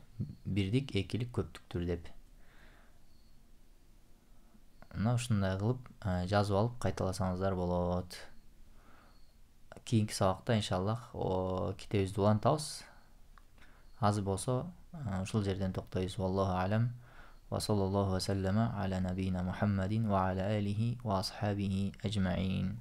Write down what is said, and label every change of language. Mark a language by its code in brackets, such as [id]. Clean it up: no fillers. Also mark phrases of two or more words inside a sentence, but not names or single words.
[ky] Бирдик, экилик, көптүктөр деп. Мына ушундай кылып жазып алып кайталасаңыздар болот. Кийинки сабакта иншаллах китебибизди улантабыз. Азыр болсо ушул жерден токтойбуз. [ar] والله أعلم. وصلى الله وسلم على نبينا محمد وعلى آله وأصحابه أجمعين.